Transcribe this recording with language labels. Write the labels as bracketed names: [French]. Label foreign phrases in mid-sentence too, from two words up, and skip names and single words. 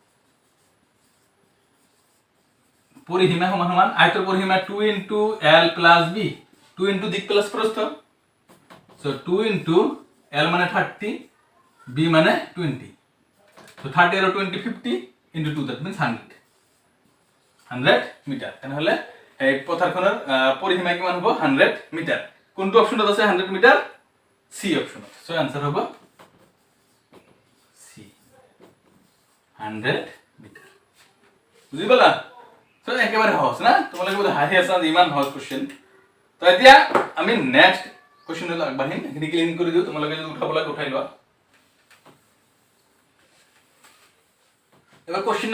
[Assamese] পৰিসীমা সমান আয়তৰ পৰিসীমা 2 * l + b 2 * দিক প্লাস প্রস্থ সো 2 * l মানে 30 b মানে 20 সো 30 আৰু 20 50 * 2 [English] that means [Assamese] 100 মিটার তেনেহলে এই পথাৰখনৰ পৰিসীমা কিমান হ'ব 100 মিটাৰ কোনটো অপচনত আছে 100 মিটাৰ সি অপচনত সো आंसर হ'ব সি 100 মিটাৰ বুজি পালা সো একেবাৰে সহজ না তোমালোকে বোধ হাঁহি আছা ইমান সহজ কোশ্চেন তো এতিয়া আমি [English] next question [Assamese] আগবাঢ়িম এখিনি ক্লিন কৰি দিও তোমালোকে যদি উঠাব লাগে উঠাই লোৱা এবাৰ কোশ্চেন